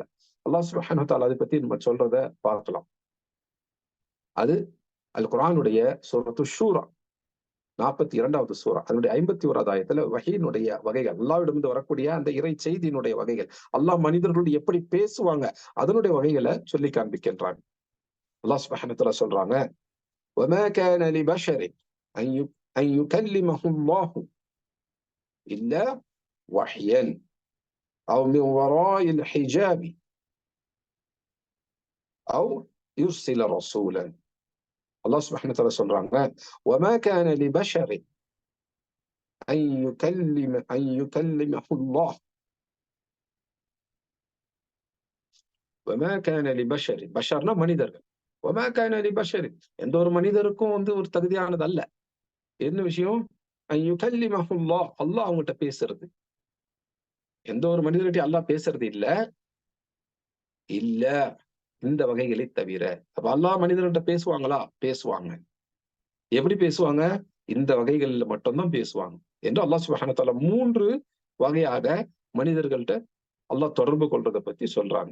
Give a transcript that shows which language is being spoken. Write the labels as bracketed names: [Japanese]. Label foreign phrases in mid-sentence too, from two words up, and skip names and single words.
[Arabic] الله سبحانه وتعالى [Tamil] அதை பத்தி நம்ம சொல்றத பார்க்கலாம். அது அல் குர்ஆனுடைய சூரத்து ஷூரா 42வது சூரா, அதனுடைய 51வது ஆயத்துல வஹீனுடைய வகைகள், அல்லாஹ்விடமிருந்து வரக்கூடிய அந்த இறை செய்தியினுடைய வகைகள், அல்லாஹ் மனிதர்களோடு எப்படி பேசுவாங்க அதனுடைய வகைகளை சொல்லி காண்பிக்கின்றாங்க. [Arabic] الله سبحانه وتعالى [Tamil] சொல்றாங்க, [Arabic] وَمَا كَانَ لِبَشَرٍ أَن يُكَلِّمَهُ اللَّهُ إِلَّا وَحْيًا أَوْ مِنْ وَرَاءِ الْحِجَابِ أَوْ يُرْسِلَ رَسُولًا. الله سبحانه وتعالى [Tamil] சொல்றாங்க, [Arabic] وَمَا كَانَ لِبَشَرٍ أن يكلمه الله وما كان لبشر. [Tamil] பஷர்னா மனிதர்கள். [Arabic] وما كان لبشر, [Tamil] எந்த ஒரு மனிதருக்கும் ஒரு தகுதியானது அல்ல. என்ன விஷயம்? [Arabic] أن يكلمه الله, [Tamil] அல்லாஹ் அவங்ககிட்ட பேசுறது. எந்த ஒரு மனிதர்கிட்ட அல்லாஹ் பேசுறது இல்ல இந்த வகைகளை தவிர. அப்ப அல்லாஹ் மனிதர்கிட்ட பேசுவாங்களா? பேசுவாங்க. எப்படி பேசுவாங்க? இந்த வகைகள்ல மட்டும்தான் பேசுவாங்க என்று [Arabic] الله سبحانه وتعالى [Tamil] 3 வகையாக மனிதர்கள்ட்ட அல்லாஹ் தொடர்பு கொள்றதை பத்தி சொல்றாங்க.